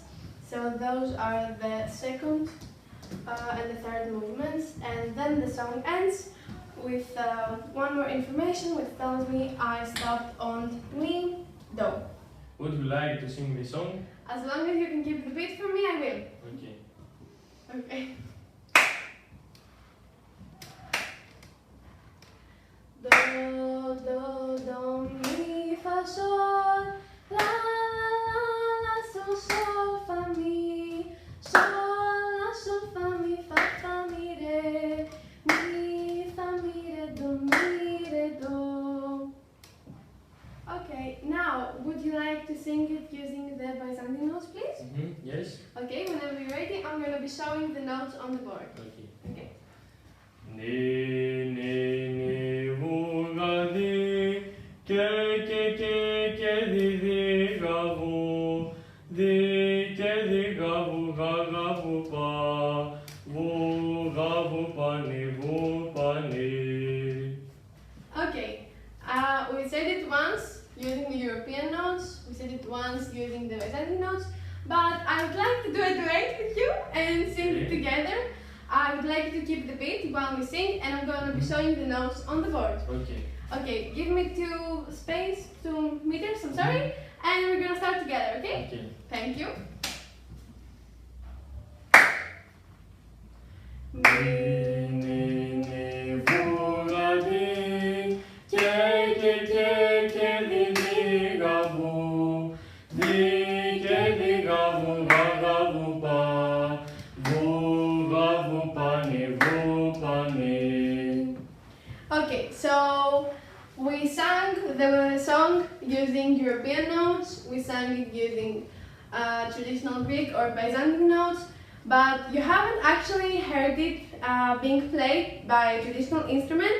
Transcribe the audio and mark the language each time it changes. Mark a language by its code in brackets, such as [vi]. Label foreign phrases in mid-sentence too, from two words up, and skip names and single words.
[en] So those are the second and the third movements, and then the song ends with 1 more information which tells me I stopped on mi, do. Would you like to sing the song? As long as you can keep the beat for me, I will. Okay. Okay. Do, mi, fa, sol, la, sol, sol, fa, mi, sol, la, sol, fa, mi, re, do, do. Okay, now, would you like to sing it using the Byzantine notes, please? Yes. Okay, whenever you're ready, I'm going to be showing the notes on the board. Okay. Okay. [el] Ni, ni, ni, vu, ga, di, ke, di, ga, vu, di, ga, vu, pa, vu, pa, ni. [en] Okay, we said it once using the European notes, we said it once using the Byzantine notes, but I would like to do a duet with you and sing it together. I would like you to keep the beat while we sing, and I'm going to be showing the notes on the board. Okay. Okay, give me 2 meters, I'm sorry, and we're going to start together, okay? Okay. Thank you. [el] Ni, ni, ni, vu, ga, di, ke, di, ga, vu, di, di, ga, vu, pa, vu, pa, ni. [en] Okay, so we sang the song using European notes, we sang it using traditional Greek or Byzantine notes, but you haven't actually heard it being played by a traditional instrument.